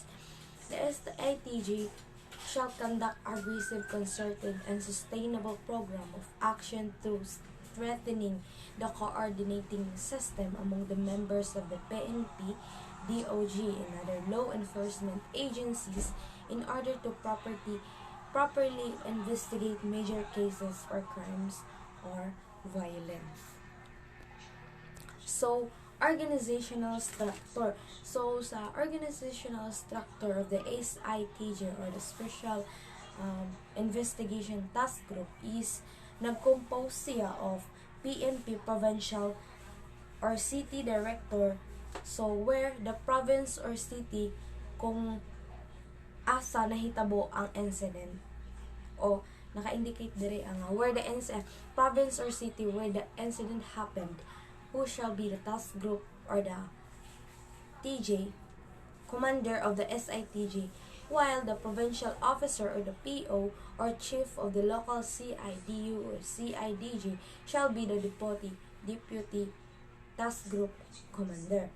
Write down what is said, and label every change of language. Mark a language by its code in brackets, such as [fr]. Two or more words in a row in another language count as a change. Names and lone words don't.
[en] The SITJ shall conduct aggressive, concerted, and sustainable program of action through strengthening the coordinating system among the members of the PNP, DOJ, and other law enforcement agencies in order to properly investigate major cases or crimes or violence. So, organizational structure. So, sa organizational structure of the SITJ or the Special Investigation Task Group is [ceb] nag-compose siya [en] of PNP provincial or city director, so where the province or city [ceb] kung asa nahitabo ang [en] incident o naka-indicate [ceb] dire ang [en] where the province or city where the incident happened, who shall be the task group or the TJ commander of the SITJ, while the provincial officer or the PO or chief of the local CIDU or CIDG shall be the deputy task group commander.